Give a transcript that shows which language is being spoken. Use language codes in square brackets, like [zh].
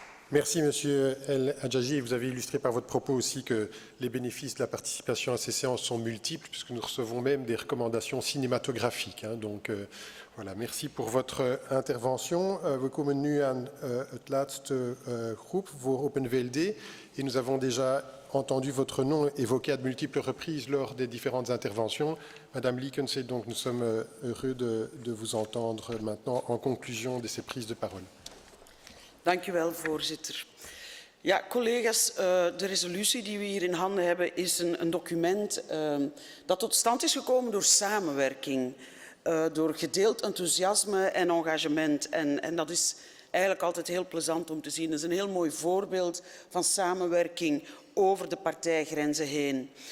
[fr] Merci, Monsieur El Hadjaji. Vous avez illustré par votre propos aussi que les bénéfices de la participation à ces séances sont multiples, puisque nous recevons même des recommandations cinématographiques. Donc, voilà, merci pour votre intervention. [nl] We komen nu aan het laatste groep voor Open VLD. [fr] Et nous avons déjà entendu votre nom évoqué à de multiples reprises lors des différentes interventions. Madame Liekens, et donc nous sommes heureux de vous entendre maintenant en conclusion de ces prises de parole. [nl] Dank u wel, voorzitter. Ja, collega's, de resolutie die we hier in handen hebben is een document dat tot stand is gekomen door samenwerking, door gedeeld enthousiasme en engagement. En dat is eigenlijk altijd heel plezant om te zien. Dat is een heel mooi voorbeeld van samenwerking over de partijgrenzen heen.